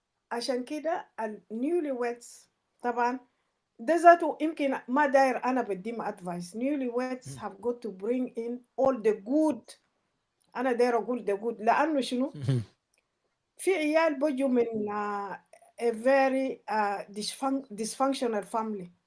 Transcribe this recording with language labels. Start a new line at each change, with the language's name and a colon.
Arabic: عشان كده newlyweds طبعا ده ذاته يمكن ما داير أنا بديم advice.
English: newlyweds have got to bring in all the good.
Arabic: أنا داير أقول
English: the good
Arabic: لأنه شنو في عيال بيجوا من
English: a very dysfunctional family.